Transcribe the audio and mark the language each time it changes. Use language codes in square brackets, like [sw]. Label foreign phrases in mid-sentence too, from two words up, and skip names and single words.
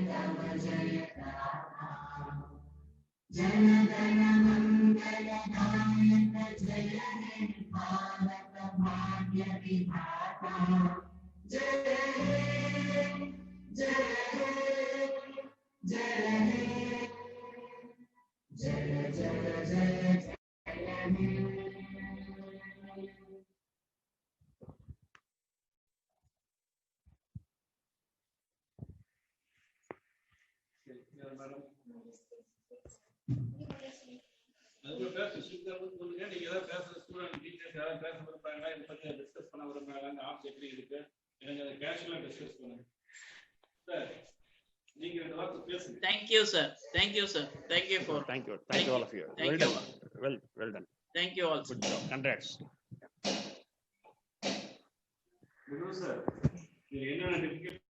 [bn] তব জয় রাম জন গণ মঙ্গল দায়ক জয় হে ভারত ভাগ্য বিধাতা জয় হে জয় হে জয় হে জয় জয় জয় জয় হে. [ta] அதுக்குள்ள பேச ஸ்பீக்கர் சொல்லுங்க. நீங்க ஏதாவது பேசுற [en] student teachers [ta] யாராவது பேச விரும்புறாங்களா, இதை பத்தி டிஸ்கஸ் பண்ண விரும்புறாங்க, அந்த ஆப்ஸ் எப்படி இருக்கு, எனக்கு அதை [en] casually discuss [ta] பண்ணுங்க. சார் நீங்க இந்த வார்த்தை பேசுங்க. [en] Thank you, sir. Thank you, sir. Thank you for. Thank you all of you. Thank Well you. done. Well done. Thank you all. Good job. Congrats. [ta] சார் என்னென்ன